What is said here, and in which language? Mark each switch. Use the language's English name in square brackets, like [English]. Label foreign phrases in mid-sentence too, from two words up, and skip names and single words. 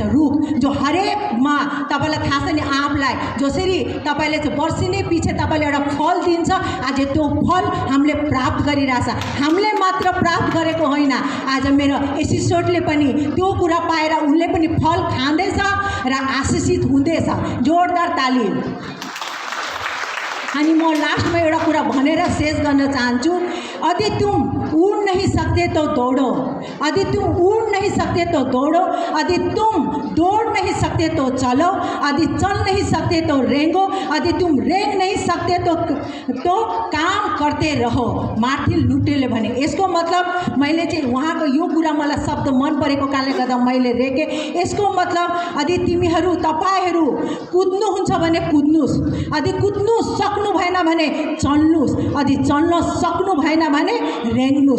[Nepali] रुख जो हरेकमा तपाईँलाई थाहा छ नि, आँपलाई जसरी तपाईँले चाहिँ वर्षिनै पछि तपाईँले एउटा फल दिन्छ, आज त्यो फल हामीले प्राप्त गरिरहेछ। हामीले मात्र प्राप्त गरेको होइन, आज मेरो एसिस्टेन्टले पनि त्यो कुरा पाएर उसले पनि फल खाँदैछ र आशिषित हुँदैछ। जोरदार ताली। अनि म लास्टमा एउटा कुरा भनेर शेष गर्न चाहन्छु। [Hindi] यदि तुम ऊ उड़ नहीं सकते तो दौड़ो, यदि तुम उड़ नहीं सकते तो दौड़ो, यदि तुम दौड़ नहीं सकते तो चलो, यदि चल नहीं सकते तो रेंगो, यदि तुम रेंग नहीं सकते तो काम करते रहो। [Nepali] मार्टिन लुटेरले भने। यसको मतलब मैले चाहिँ उहाँको यो कुरा मलाई शब्द मन परेको कारणले गर्दा मैले रेखे। यसको मतलब यदि तिमीहरू तपाईहरू कुद्नुहुन्छ भने कुद्नुस्, यदि कुद्नु सक्नु भएन भने चल्नुस्, यदि चल्न सक्नु भएन भने रेङ्नुस्।